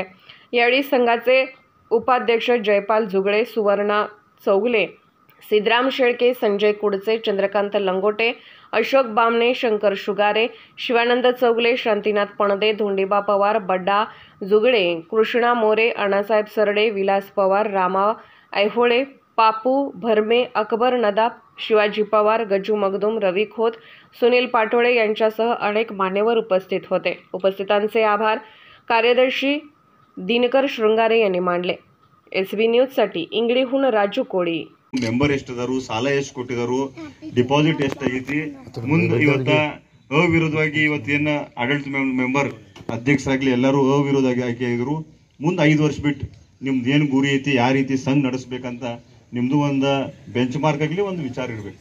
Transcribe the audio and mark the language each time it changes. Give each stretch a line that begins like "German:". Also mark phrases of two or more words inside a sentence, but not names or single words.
Marathi: यावेळी संघाचे उपाध्यक्ष जयपाल जुगळे, सुवर्णा चौगले, सिद्धराम शेळके, संजय कुडचे, चंद्रकांत लंगोटे, अशोक बामणे, शंकर शुगारे, शिवानंद चौगले, शांतीनाथ पणदे, धोंडीबा पवार, बड्डा जुगळे, कृष्णा मोरे, अण्णासाहेब सरडे, विलास पवार, रामा ऐहोळे, पापू भरमे, अकबर नदाब, शिवाजी पवार, गजू मगदूम, रवी खोत, सुनील पाटोळे यांच्यासह अनेक मान्यवर उपस्थित होते. उपस्थितांचे आभार कार्यदर्शी दिनकर शृंगारे यांनी मानले. SB न्यूजसाठी इंगळीहून राजू कोळी.
Kannada: ಮೆಂಬರ್ ಎಷ್ಟಿದಾರು, ಸಾಲ ಎಷ್ಟು ಕೊಟ್ಟಿದಾರು, ಡಿಪಾಸಿಟ್ ಎಷ್ಟಾಗೈತಿ, ಮುಂದೆ ಇವತ್ತ ಅವಿರೋಧವಾಗಿ ಇವತ್ತೇನು ಆಡಳಿತ ಮೆಂಬರ್ ಅಧ್ಯಕ್ಷರಾಗ್ಲಿ ಎಲ್ಲರೂ ಅವಿರೋಧವಾಗಿ ಆಯ್ಕೆ ಆಗಿದ್ರು. ಮುಂದೆ 5 ವರ್ಷ ಬಿಟ್ಟು ನಿಮ್ದು ಏನು ಗುರಿ ಐತಿ, ಯಾವ ರೀತಿ ಸಂಘ ನಡೆಸ್ಬೇಕಂತ ನಿಮ್ಮದು ಒಂದು ಬೆಂಚ್ ಮಾರ್ಕ್ ಆಗಲಿ, ಒಂದು ವಿಚಾರ ಇರಬೇಕು.